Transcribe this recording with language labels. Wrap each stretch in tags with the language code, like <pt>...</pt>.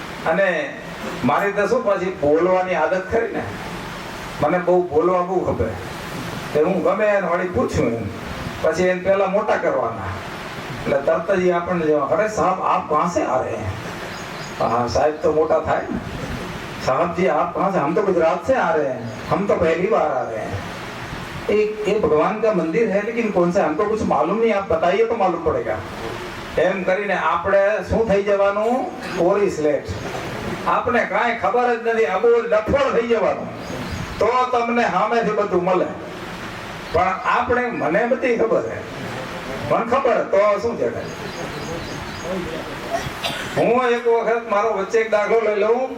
<gu>અને મારી તો શું પાછી બોલવાની આદત ખરી ને, મને બહુ બોલવા બહુ ખબર. હું ગમે એને વળી પૂછ્યું એમ, પછી એને પહેલા મોટા કરવાના, એટલે તરત જ આપણને જેવા,</gu> <hi>અરે સાહેબ આપ કહા સે આ રહે हैं? हाँ साहब तो मोटा था ही। साहब जी आप कहाँ से? हम तो गुजरात से आ रहे हैं, हम तो पहली बार आ रहे हैं। एक भगवान का मंदिर है लेकिन कौन सा, हमको कुछ मालूम नहीं, आप बताइए तो मालूम पड़ेगा.</hi> <gu>એમ કરીને આપણે શું થઈ જવાનું? કોરી સ્લેટ. આપણે કાંઈ ખબર જ નથી, આ બહુ લફડ થઈ જવાનું. તો તમને સામેથી બધું મળે. પણ આપણે, મને બધી ખબર છે, મને ખબર તો શું છે. હું એક વખત મારો વચ્ચે એક દાખલો લઈ લઉં.</gu>